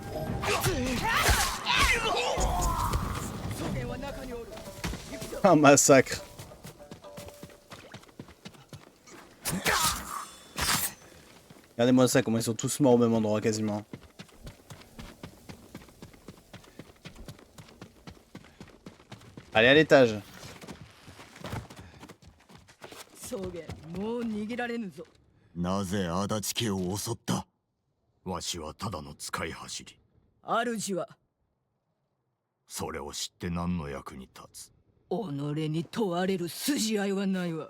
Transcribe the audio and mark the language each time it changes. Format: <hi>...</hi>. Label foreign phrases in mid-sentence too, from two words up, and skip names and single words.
<fr>Un massacre. Regardez-moi ça, comment ils sont tous morts au même endroit quasiment. Allez à l'étage.</fr> <ja>なぜ足立家を襲った？わしはただの使い走り。主はそれを知って何の役に立つ？己に問われる筋合いはないわ。</ja>